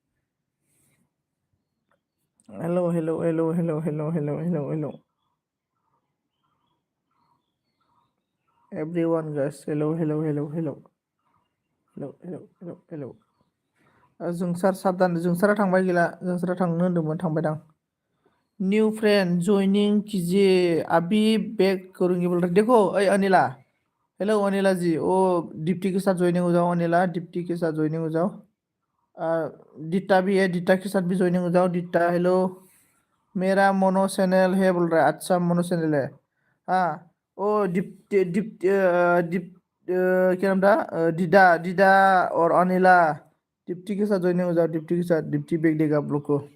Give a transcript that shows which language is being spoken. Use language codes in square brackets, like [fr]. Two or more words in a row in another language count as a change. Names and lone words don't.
[en] hello everyone guys hello [brx] जोंसार साबधान जोंसारा थांबाय गैला जोंसारा थांनो होन्दोंमोन थांबायदां [en] new friend [hi] जॉइनिंग कीजिए अभी बैक करूंगी बोल रहे देखो ओए अनिला हेलो अनिला जी ओ दीप्ति के साथ ज्वाइनिंग हो जाओ अनिला दीप्ति के साथ ज्वाइनिंग हो जाओ दीता भी है दीता के साथ भी ज्वाइनिंग हो जाओ दीता हेलो मेरा मोनो चैनल है बोल रहा है अच्छा मोनो चैनल है हाँ ओ दीप्ति दीप्ति क्या नाम था दीदा और अनिला दीप्ति के साथ ज्वाइनिंग हो जाओ दीप्ति के साथ दीप्ति बेच देगा आप लोग को